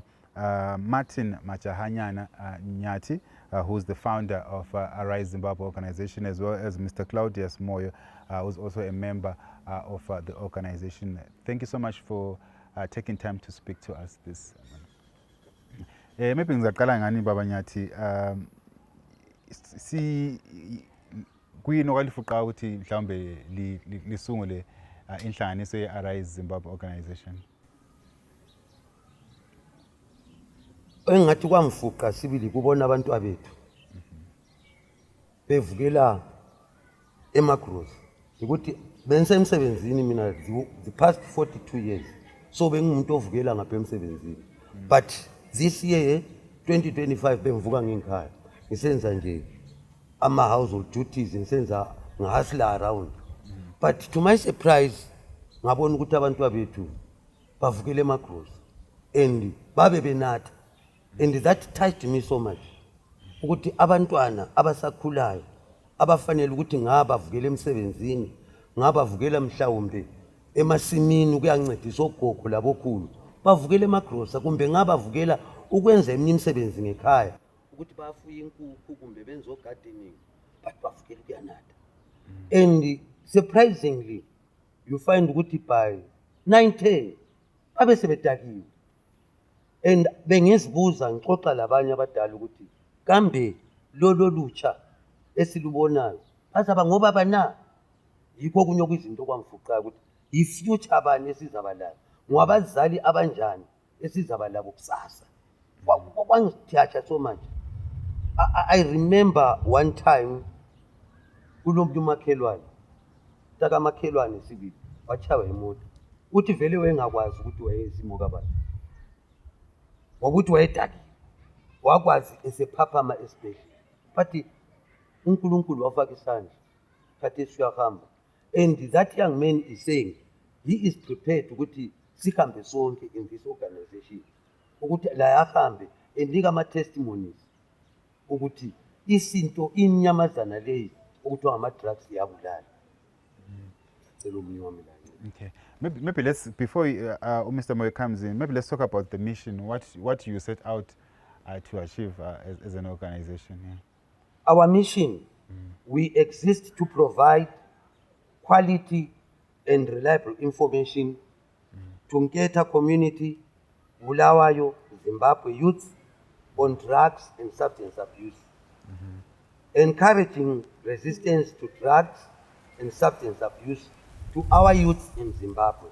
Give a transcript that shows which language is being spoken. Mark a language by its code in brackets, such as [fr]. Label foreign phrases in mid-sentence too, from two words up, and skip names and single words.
[en] Martin Machahanyana Nyati, who's the founder of Arise Zimbabwe organization, as well as Mr. Claudius Moyo, who's also a member of the organization. Thank you so much for taking time to speak to us this morning. [nd] Maybe ngizaqala ngani Baba Nyati, si kuyini okwalifuqa ukuthi mhlawumbe lisungule inhlanganiso ye-Arise Zimbabwe organization? Engathi kwamfuqa sibili kubona abantu abethu bevukela emagross ukuthi bengisemsebenzini mina [en] the past 42 years, so bengumuntu ovukela ngapha emsebenzini, but this year 2025 [nd] bengivuka ngekhaya ngisenza nje ama [en] household duties, [nd] ngisenza ngahasla [en] around, but to my surprise [nd] ngabona ukuthi abantu abethu bavukela emagross and babe benatha. [en] And that touched me so much. [nd] Ukuthi abantwana abasakhulayo abafanele ukuthi ngabavukela emsebenzini, ngabavukela mhlawumbe emasimini ukuyancedisa ogogo labokhulu, bavukela emagrosa kumbe ngabavukela ukwenza eminye imisebenzi ngekhaya ukuthi bafuye inkukhu kumbe benze gardening, but bavukela kuyanatha. [en] And surprisingly you find ukuthi by 9-10 [nd] babe sebedakiwe. And bengizibuza ngixoxa labanye abadala ukuthi kambe lolo lutsha esilubonayo azaba ngoba bana, yikho kunye kwizinto kwamfuqa ukuthi i-future abanye esizaba labo, ngwabazali abanjani esizaba labo kusasa. Kwangithatha [en] so much. I remember one time [nd] kulomuntu umakhelwane, taka makhelwane sibili wachawa imoto, uthi vele wayengakwazi ukuthi wayezimo kabantu, ngokuthi wayedaki wakwazi esephaphama esibhedlela, but uNkulunkulu wafaka isandla khathi siyahamba. [en] And that young man is saying he is prepared [nd] ukuthi sihambe sonke [en] in this organization, [nd] ukuthi la ahambe enika ama testimonies ukuthi isinto inyamazana leyi ukuthi ama drugs yabulala. Cela umunye wami la. [en] Okay, maybe let's, before Mr. Moyo comes in, maybe let's talk about the mission, what you set out to achieve as an organization. Yeah. Our mission, we exist to provide quality and reliable information to Ngeta community, Bulawayo, Zimbabwe youth on drugs and substance abuse, encouraging resistance to drugs and substance abuse to our youth in Zimbabwe.